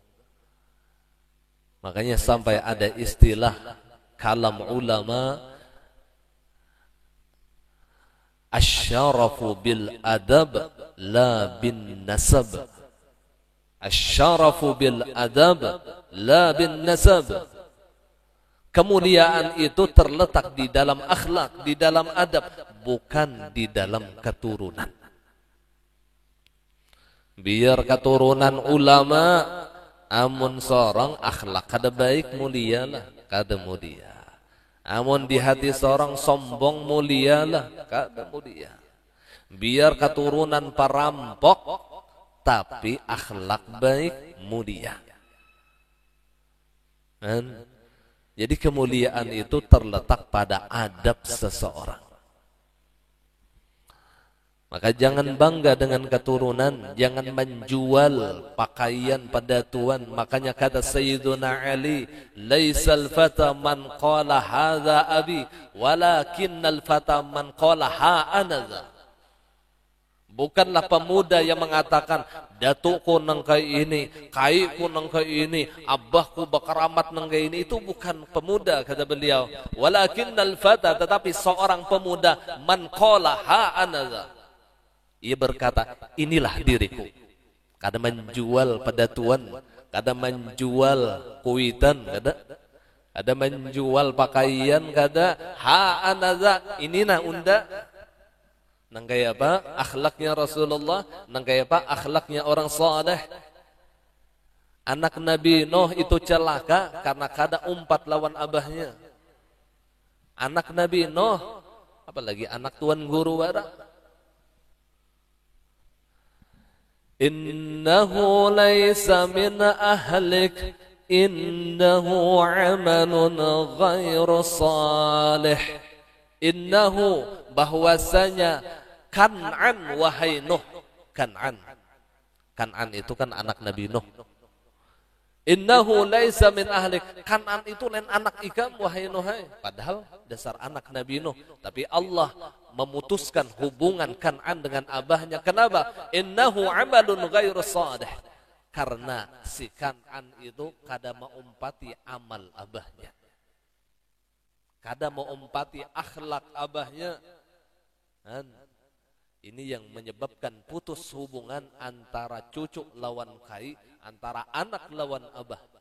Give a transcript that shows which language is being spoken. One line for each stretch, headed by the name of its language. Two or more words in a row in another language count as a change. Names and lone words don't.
Indonesian: Makanya sampai ada istilah kalam ulama,
Arabic: الشرف بالأدب لا بالنسب. الشرف بالأدب لا بالنسب.
Indonesian: Kemuliaan itu terletak di dalam akhlak, di dalam adab, bukan di dalam keturunan.
Banjar: Biar keturunan ulama, amun seorang akhlak kada baik mulialah, kada mulia. Amun di hati seorang sombong mulialah, kada mulia.
Indonesian: Biar keturunan perampok, tapi akhlak baik mulia. Jadi kemuliaan itu terletak pada adab seseorang. Maka jangan bangga dengan keturunan, jangan menjual pakaian pada Tuhan. Makanya kata Sayyiduna Ali,
Arabic: ليس الفتى من قال هذا أبي ولكن الفتى من قال ها أنا ذا.
Banjar: Bukanlah pemuda yang mengatakan datukku nang kai ini, kaiku nang kai ini, abahku bakaramat nang kai ini.
Indonesian: Itu bukan pemuda, kata beliau.
Arabic: ولكن الفتى,
Indonesian: tetapi seorang pemuda
Arabic: من قال ها أنا ذا.
Banjar: Ia berkata, inilah diriku. Kada menjual pada Tuhan, kada menjual kuitan, kada menjual pakaian, kada ha anaza, inilah unda. Nang kaya apa? Akhlaknya Rasulullah, nang kaya apa?
Indonesian: Akhlaknya orang saleh.
Banjar: Anak Nabi Nuh itu celaka karena kada umpat lawan abahnya.
Indonesian: Anak Nabi Nuh, apalagi anak tuan guru wara.
Arabic: إنه ليس من أهلك، إنه عمل غير صالح. Innahu,
Indonesian: bahwasanya Kan'an, wahai Nuh. Kan'an itu kan anak Nabi Nuh.
Arabic: إنه ليس من أهلك,
Banjar: Kan'an itu lain anak ikam wahai Nuh.
Indonesian: Padahal dasar anak Nabi Nuh, tapi Allah memutuskan hubungan Kan'an dengan abahnya. Kenapa?
Arabic: إنه عمل غير صالح.
Banjar: Karena si Kan'an itu kada meumpati amal abahnya, kada meumpati akhlak abahnya. Dan ini yang menyebabkan putus hubungan antara cucu lawan kai, antara anak lawan abah.